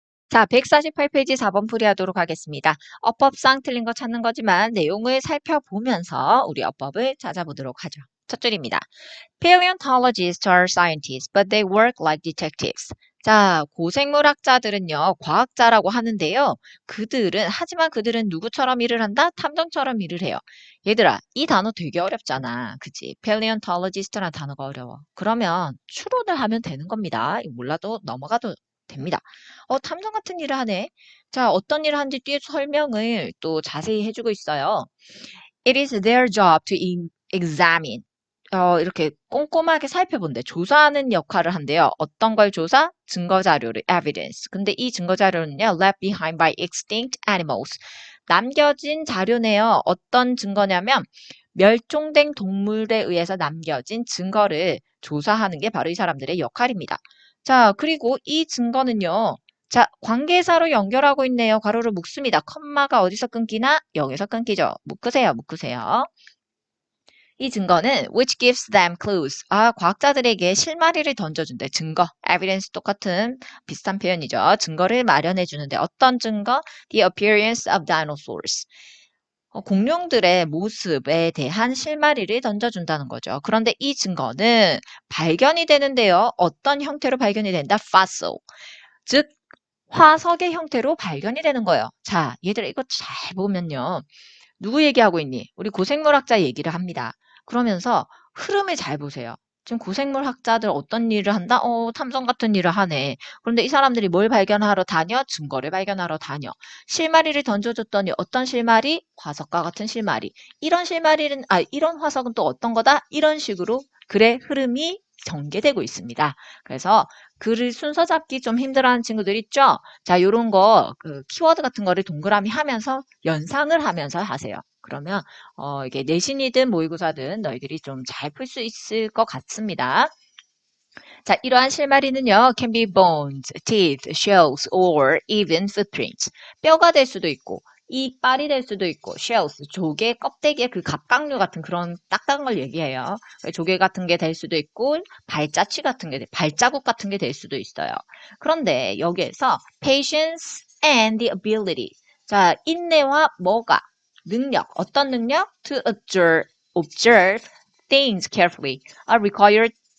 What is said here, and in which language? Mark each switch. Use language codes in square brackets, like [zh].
[ko] 자, 148페이지 4번 풀이하도록 하겠습니다. 어법상 틀린 거 찾는 거지만 내용을 살펴보면서 우리 어법을 찾아보도록 하죠. 첫 줄입니다. [en] Paleontologists are scientists, but they work like detectives. [ko] 자, 고생물학자들은요, 과학자라고 하는데요. 하지만 그들은 누구처럼 일을 한다? 탐정처럼 일을 해요. 얘들아, 이 단어 되게 어렵잖아. 그치? Paleontologist라는 단어가 어려워. 그러면 추론을 하면 되는 겁니다. 몰라도 넘어가도 됩니다. 탐정 같은 일을 하네. 자, 어떤 일을 하는지 뒤에 설명을 또 자세히 해주고 있어요. [en] It is their job to examine. [ko] 이렇게 꼼꼼하게 살펴본대. 조사하는 역할을 한대요. 어떤 걸 조사? 증거 자료를, evidence. 근데 이 증거 자료는요, [en] left behind by extinct animals. [ko] 남겨진 자료네요. 어떤 증거냐면, 멸종된 동물에 의해서 남겨진 증거를 조사하는 게 바로 이 사람들의 역할입니다. 자, 그리고 이 증거는요, 자, 관계사로 연결하고 있네요. 괄호를 묶습니다. 컴마가 어디서 끊기나? 여기서 끊기죠. 묶으세요. 이 증거는 [en] which gives them clues. [ko] 과학자들에게 실마리를 던져준대. 증거, evidence 똑같은 비슷한 표현이죠. 증거를 마련해 주는데 어떤 증거? [en] The appearance of dinosaurs. [ko] 공룡들의 모습에 대한 실마리를 던져준다는 거죠. 그런데 이 증거는 발견이 되는데요. 어떤 형태로 발견이 된다? [en] fossil. [ko] 즉, 화석의 형태로 발견이 되는 거예요. 자, 얘들아 이거 잘 보면요. 누구 얘기하고 있니? 우리 고생물학자 얘기를 합니다. 그러면서 흐름을 잘 보세요. 지금 고생물학자들 어떤 일을 한다? 탐정 같은 일을 하네. 그런데 이 사람들이 뭘 발견하러 다녀? 증거를 발견하러 다녀. 실마리를 던져줬더니 어떤 실마리? 화석과 같은 실마리. 이런 화석은 또 어떤 거다? 이런 식으로 글의 흐름이 전개되고 있습니다. 그래서 글을 순서 잡기 좀 힘들어하는 친구들 있죠? 자, 요런 거, 키워드 같은 거를 동그라미 하면서 연상을 하면서 하세요. 그러면, 이게 내신이든 모의고사든 너희들이 좀 잘 풀 수 있을 것 같습니다. 자, 이러한 실마리는요, [en] can be bones, teeth, shells, or even footprints. [ko] 뼈가 될 수도 있고, 이빨이 될 수도 있고, shells, 조개, 껍데기의 그 갑각류 같은 그런 딱딱한 걸 얘기해요. 조개 같은 게 될 수도 있고, 발자국 같은 게 될 수도 있어요. 그런데 여기에서 [en] patience and the ability. [ko] 자, 인내와 뭐가? 능력. 어떤 능력? [en] To observe things carefully are required.